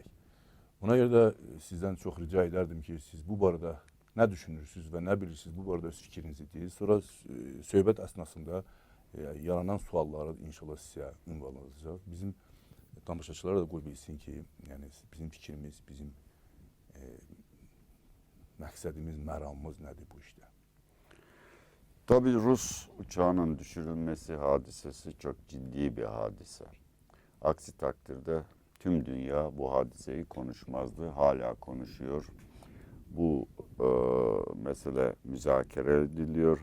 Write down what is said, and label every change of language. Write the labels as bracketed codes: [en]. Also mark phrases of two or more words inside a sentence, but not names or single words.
[az] Buna görə də sizdən çox rica edərdim ki, siz bu barədə nə düşünürsünüz və nə bilirsiniz, bu barədə öz fikrinizi deyirsiniz. Sonra söhbət əsnasında yaranan sualları inşallah sizə ünvanlayacaq. Bizim tamaşaçılara da qoy bilsin ki, yəni bizim fikrimiz, bizim məqsədimiz, məramımız nədir bu işdə? [tr] Tabii Rus uçağının düşürülmesi hadisesi çok ciddi bir hadise. Aksi takdirde tüm dünya bu hadiseyi konuşmazdı, hala konuşuyor. Bu mesele müzakere ediliyor.